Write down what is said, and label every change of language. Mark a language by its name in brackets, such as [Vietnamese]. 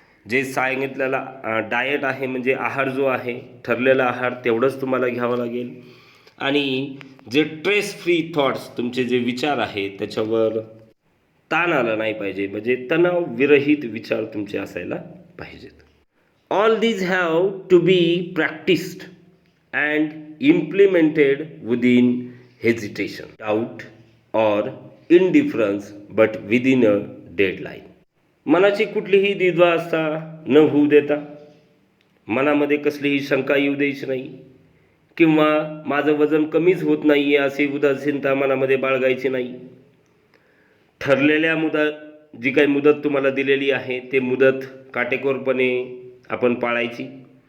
[Marathi] जे सांगितलेला डायट आहे म्हणजे आहार जो आहे ठरलेला आहार तेवढंच तुम्हाला घ्यावं लागेल. आणि जे [English] stress free thoughts, [Marathi] तुमचे जे विचार आहेत त्याच्यावर ताण आला नाही पाहिजे, म्हणजे तणाव विरहित विचार तुमचे असायला पाहिजेत. [English] All these have to be practiced and implemented within hesitation, doubt or indifference, but within a deadline. [Marathi] मनाची कुठलीही द्विधावस्था न होऊ देता, मनामध्ये कसलीही शंका येऊ द्यायची नाही किंवा माझं वजन कमीच होत नाही आहे अशी उदासीनता मनामध्ये बाळगायची नाही. ठरलेल्या जी काही मुदत तुम्हाला दिलेली आहे ते मुदत काटेकोरपणे आपण पाळायची.